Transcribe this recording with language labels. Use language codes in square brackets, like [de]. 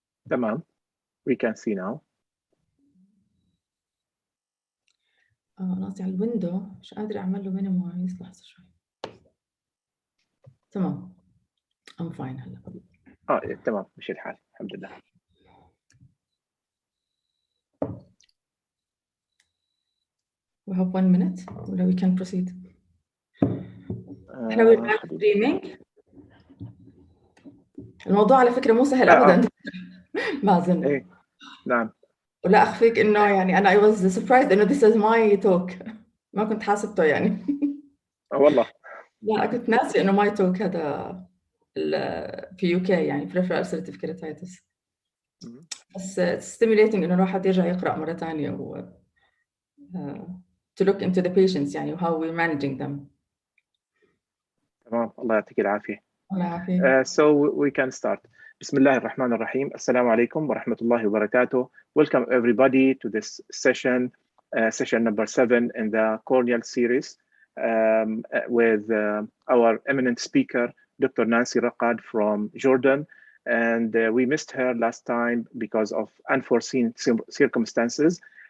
[ar] تمام. [en] we can see now. [ar] أنا قصدي على الويندو مش قادرة أعمل له مينيمايز. لحظة شوي. تمام [en] I'm fine [ar] هلا. إيه تمام مشي الحال الحمد لله. [en] We have 1 minute ولا we can proceed. [ar] احنا [en] live streaming. [ar] الموضوع على فكرة مو سهل أبداً. ما أظن. إيه نعم. ولا أخفيك إنه يعني أنا [en] I was surprised إنه this is my talk. [ar] ما كنت حاسبته يعني. والله. لا كنت ناسي إنه [en] my talk [ar] هذا في UK يعني [en] Peripheral ulcerative keratitis. بس stimulating [ar] إنه الواحد يرجع يقرأ مرة ثانية و [en] to look into the patients يعني how we're managing them. [ar] تمام الله يعطيك العافية. الله يعافيك. [en] So we can start. [ar] بسم الله الرحمن الرحيم. السلام عليكم ورحمة الله وبركاته. [en] Welcome everybody to this session, session number 7 in the corneal series with our eminent speaker, Dr. Nancy Raqad from Jordan. And we missed her last time because of unforeseen circumstances.